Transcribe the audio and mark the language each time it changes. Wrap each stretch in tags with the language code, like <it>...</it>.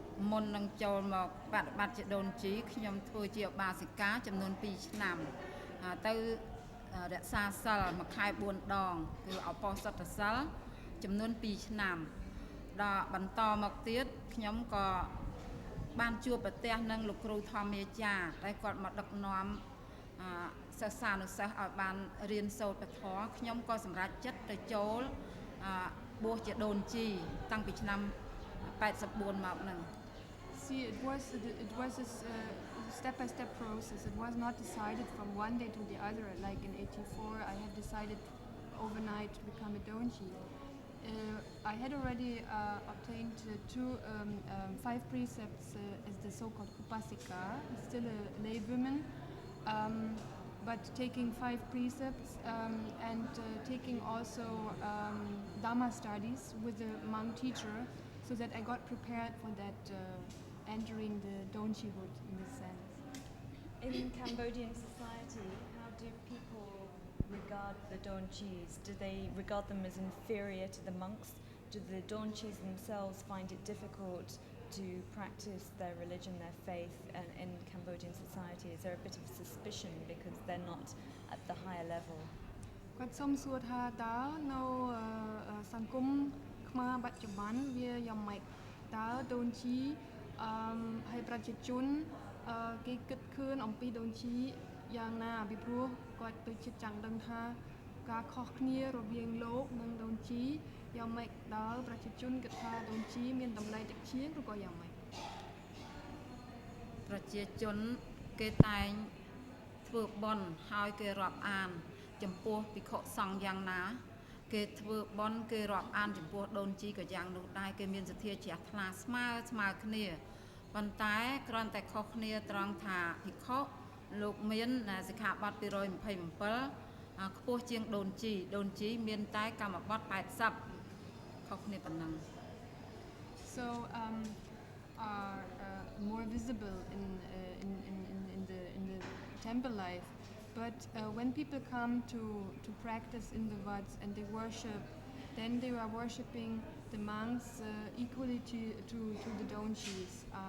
<km>មុននឹងចូលមកបប្រតិបត្តិជាដូនជីខ្ញុំធ្វើជាឧបាសិកាចំនួន2ឆ្នាំទៅរក្សាសិលមួយខែ4ដងគឺអបោសតសិលចំនួន2ឆ្នាំដល់បន្តមកទៀតខ្ញុំក៏បានជួបប្រទះនឹងលោកគ្រូធម្មាចារ្យដែលគាត់មកដឹកនាំ សិស្សានុសិស្សឲ្យបានរៀនសូត្រពធខ្ញុំក៏សម្រេចចិត្តទៅចូលបួសជាដូនជីតាំងពីឆ្នាំ84មកហ្នឹង</km> <en>See, it was a step-by-step process. It was not decided from one day to the other. Like in '84, I have decided overnight to become a donji. I had already obtained 5 precepts as the so-called upasika, still a lay woman, but taking 5 precepts and taking also Dhamma studies with a monk teacher, so that I got prepared for that entering the donjihood in this sense. In Cambodian society, how do people regard the donjis? Do they regard them as inferior to the monks? Do the donjis themselves find it difficult to practice their religion, their faith in Cambodian society? Is there a bit of suspicion because they're not at the higher level?</en> <km>គាត់សូមសួរថាតើនៅសង្គមខ្មែរបច្ចុប្បន្នវាយ៉ាងម៉េចតើដូនជីហើយប្រជាជនគេគិតឃើញអំពីដូនជីយ៉ាងណាពីព្រោះគាត់ទៅចិត្តចង់ដឹងថាការខុសគ្នារវាងលោកនិងដូនជីយ៉ាងម៉េចដល់ប្រជាជនគិតថាដូនជីមានតម្លៃតិចជាងឬក៏យ៉ាងម៉េច ប្រជាជនគេតែងធ្វើបុណ្យហើយគេរាប់អានចំពោះភិក្ខុសង្ឃយ៉ាងណាគេធ្វើបុណ្យគេរាប់អានចំពោះដូនជីក៏យ៉ាងនោះដែរគេមានសទ្ធាជ្រះថ្លាស្មើគ្នាប៉ុន្តែគ្រាន់តែខុសគ្នាត្រង់ថាភិក្ខុលោកមានសិក្ខាបទ227ខ្ពស់ជាងដូនជីមានតែកម្មបទ80ខុសគ្នាប៉ុណ្ណឹង</km> <en>So are more visible in the temple life. But when people come to practice in the Vats and they worship, then they are worshipping the monks equally to the donjis.</en>